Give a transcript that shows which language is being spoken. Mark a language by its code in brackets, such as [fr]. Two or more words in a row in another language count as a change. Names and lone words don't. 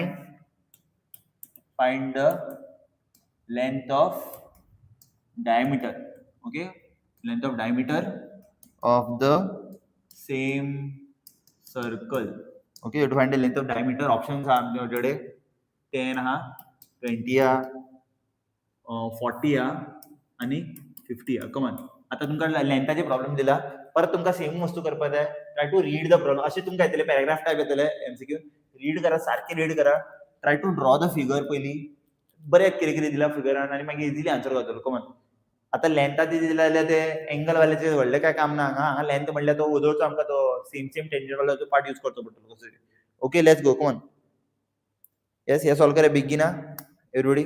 [en] find the length of diameter okay length of diameter of the same circle okay you have to find the length of diameter options are [kok] आमच्याकडे 10 हा 20 हा 40 हा आणि 50 हा कमन आता तुमका लेंथाचे प्रॉब्लेम दिला परत तुमका सेम वस्तू करपाक जाय [en] try to read the problem [kok] असे तुमका येतले [en] paragraph type [kok] येतले एमसीक्यू रीड करा सारखे रीड करा [en] try to draw the figure [kok] पहिली बरें कितें कितें दिलां फिगरान आनी मागीर [en] easily answer [kok] गावतलो कमन. आतां लेंथात दिलें जाल्यार ते एंगलवाल्याचें व्हडलें कांय काम ना हांगा लेंथ म्हणल्यार तो वदोळचो आमकां तो [en] same same tangent [kok] वालो पार्ट यूज करचो पडटलो कसो. [en] okay let's go come on. [kok] येस हे सॉल्व करया [en] begin everybody.